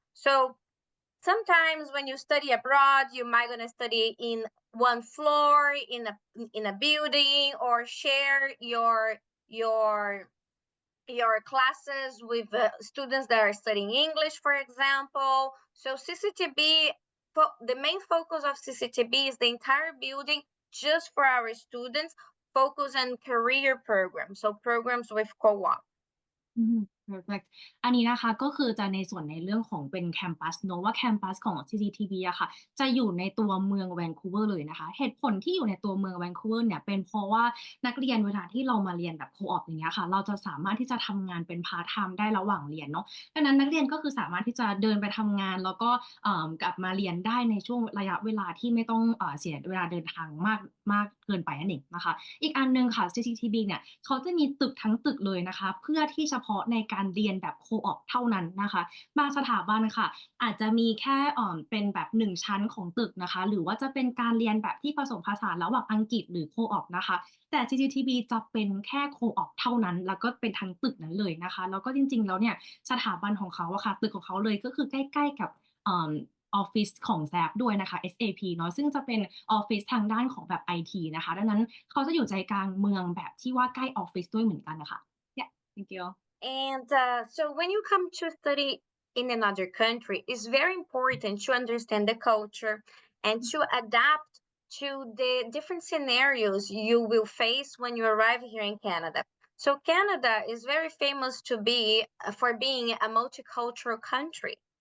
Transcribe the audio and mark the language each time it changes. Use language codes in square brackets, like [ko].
[en] So sometimes when you study abroad, you might gonna study in one floor in a building, or share your classes with students that are studying English, for example. So CCTB, the main focus of CCTB is the entire building just for our students, focus on career programs, so programs with co-op. perfect [th] อันนี้นะคะก็คือจะในส่วนในเรื่องของเป็นแคมปัสเนอะว่าแคมปัสของ CCTB อะค่ะจะอยู่ในตัวเมืองแวนคูเวอร์เลยนะคะเหตุผลที่อยู่ในตัวเมืองแวนคูเวอร์เนี่ยเป็นเพราะว่านักเรียนเวลาที่เรามาเรียนแบบโคออปอย่างเงี้ยค่ะเราจะสามารถที่จะทำงานเป็นพาร์ทไทม์ได้ระหว่างเรียนเนาะดังนั้นนักเรียนก็คือสามารถที่จะเดินไปทำงานแล้วก็ กลับมาเรียนได้ในช่วงระยะเวลาที่ไม่ต้องเสียเวลาเดินทางมากเกินไปนั่นเองนะคะอีกอันหนึ่งค่ะ CCTB เนี่ยเขาจะมีตึกทั้งตึกเลยนะคะเพื่อที่เฉพาะในการเรียนแบบโคออปเท่านั้นนะคะบางสถาบันค่ะอาจจะมีแค่ เป็นแบบ1ชั้นของตึกนะคะหรือว่าจะเป็นการเรียนแบบที่ผสมผสานระหว่างอังกฤษหรือโคออปนะคะแต่ CCTB จะเป็นแค่โคออปเท่านั้นแล้วก็เป็นทั้งตึกนั้นเลยนะคะแล้วก็จริงๆแล้วเนี่ยสถาบันของเขาอะค่ะตึกของเขาเลยก็คือใกล้ๆกับออฟฟิศของ SAP ด้วยนะคะ SAP เนาะซึ่งจะเป็นออฟฟิศทางด้านของแบบ IT นะคะดังนั้นเขาจะอยู่ใจกลางเมืองแบบที่ว่าใกล้ออฟฟิศด้วยเหมือนกันน่ะค่ะ [en] Yeah thank you And so when you come to study in another country, it's very important to understand the culture and to adapt to the different scenarios you will face when you arrive here in Canada. So Canada is very famous to be for being a multicultural country.